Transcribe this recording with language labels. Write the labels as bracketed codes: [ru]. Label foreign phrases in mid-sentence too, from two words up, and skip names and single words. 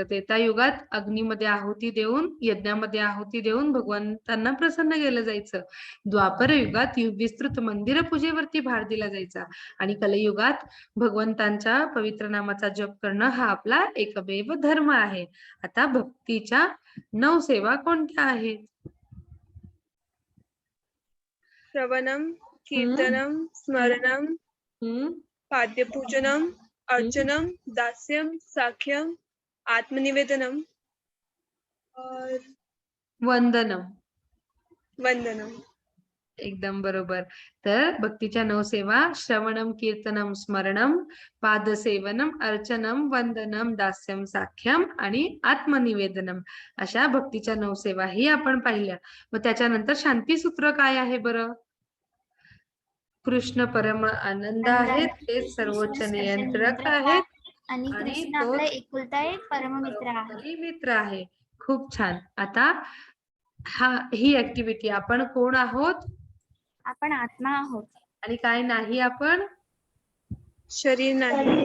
[mr] त्रेतायुगात अग्नीमध्ये आहुती देऊन, यज्ञामध्ये आहुती देऊन भगवंतांना प्रसन्न केलं जायचं. द्वापर युगात विस्तृत मंदिर पूजेवरती भार दिला जायचा. आणि कलियुगात भगवंतांच्या पवित्र नामाचा जप करणं हा आपला एकमेव धर्म आहे. आता भक्तीच्या 9 सेवा कोणत्या आहेत? [sa] श्रवणम, कीर्तनम, स्मरणम, पाद्यपूजनम, अर्चनम, दास्यम, साख्यम, आत्मनिवेदनम और वंदनम. वंदनम. [mr] एकदम बरोबर. तर भक्तीच्या 9 सेवा: [sa] श्रवणम, कीर्तनम, स्मरणम, पादसेवनम, अर्चनम, वंदनम, दास्यम, साख्यम आणि आत्मनिवेदनम. [mr] अशा भक्तीच्या 9 सेवा ही आपण पाहिल्या. मग त्याच्यानंतर शांती सूत्र काय आहे बरं? कृष्ण परम आनंद आहेत, ते सर्वोच्च नियंत्रक आहेत आणि कृष्ण आपला एकुलता एक परममित्र आहे. मित्र आहे. खूप छान. आता ही ऍक्टिव्हिटी, आपण कोण आहोत? आपण आत्मा आहोत. आणि काय नाही आपण? शरीर नाही.